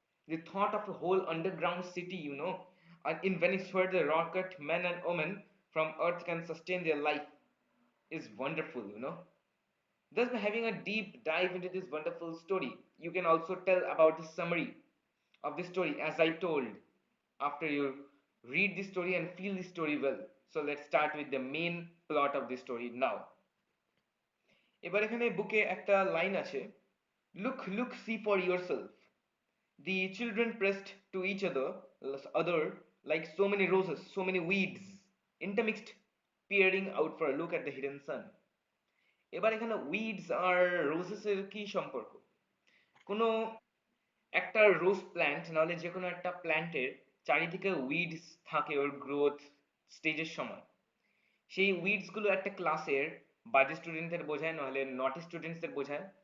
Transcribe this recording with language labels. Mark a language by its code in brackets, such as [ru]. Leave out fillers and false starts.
[en] The thought of a whole underground city, in Venice where the rocket men and women from Earth can sustain their life is wonderful. Thus, by having a deep dive into this wonderful story, you can also tell about the summary of the story as I told after you read the story and feel the story well. So let's start with the main plot of the story now. [bn] এবার এখানে বুকে একটা line আছে, [en] look see for yourself. The children pressed to each other like so many roses, so many weeds intermixed, peering out for a look at the hidden sun. [bn] এবার এখানে weeds আর roses এর কি সম্পর্ক? কোনো একটা রোজ প্ল্যান্ট নাহলে যে কোনো একটা প্ল্যান্টের চারিদিকে উইডস থাকে ওর গ্রোথ স্টেজের সময়। সেই উইডস গুলো একটা ক্লাসের বাজে স্টুডেন্টদের বোঝায়, নাহলে নটি স্টুডেন্টসদের বোঝায়।